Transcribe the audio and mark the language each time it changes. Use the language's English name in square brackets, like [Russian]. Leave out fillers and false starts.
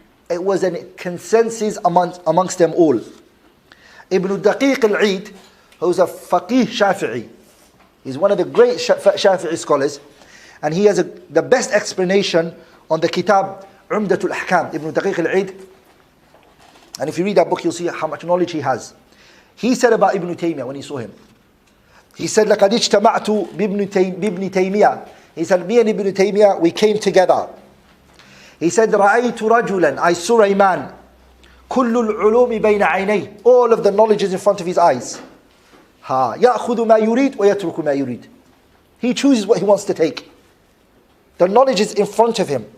[English] It was a consensus amongst them all. Ibn Daqiq al-Eid, who's a faqih Shafi'i, he's one of the great Shafi'i scholars, and he has the best explanation on the kitab Umdatul Ahkam, Ibn Daqiq al-Eid. And if you read that book, you'll see how much knowledge he has. He said about Ibn Taymiyyah when he saw him. He said, [Arabic] لَقَدْ اجْتَمَعْتُ بِابْنِ تَيْمِيَّةِ. [English] He said, me and Ibn Taymiyyah, we came together. He said, [Arabic] رَأَيْتُ رَجُلًا, [English] I saw a man, [Arabic] كُلُّ الْعُلُومِ بَيْنَ عَيْنَيْهِ, [English] all of the knowledge is in front of his eyes. [Arabic] يَأْخُذُ مَا يُرِيدُ وَيَتْرُكُ مَا يُرِيدُ. [English] He chooses what he wants to take. The knowledge is in front of him.